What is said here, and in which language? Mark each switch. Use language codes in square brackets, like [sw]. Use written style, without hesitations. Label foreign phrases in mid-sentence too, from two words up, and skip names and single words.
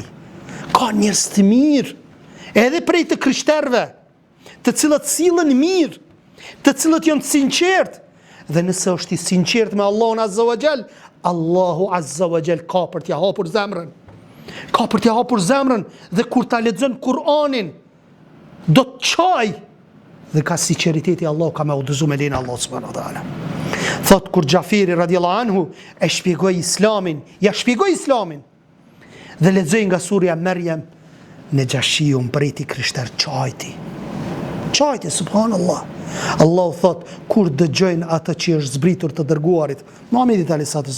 [sq] Ka njerëz të mirë, edhe prej të krishterëve, të cilët sillen mirë, të cilët janë të sinqertë. Dhe nëse është i sinqert me Allahun [ar] عز وجل, [sq] Allahu [ar] عز وجل [sq] ka për t'ja hapur zemrën. Ka për t'ja hapur zemrën dhe kur ta lexon Kur'anin, do të çaj dhe ka sinqeriteti Allahu ka me udhëzuar me lenin [ar] الله سبحانه وتعالى. [sq] Thot kur Gjafiri [ar] رضي الله عنه [sq] e shpjegoi Islamin, ja shpjegoi Islamin dhe lexoi nga surja Maryam, në Gjashiu mbreti krishter çajti, subhanallah. Allahu thot, kur dëgjojnë atë që është zbritur të dërguarit, Muhamedit a.s.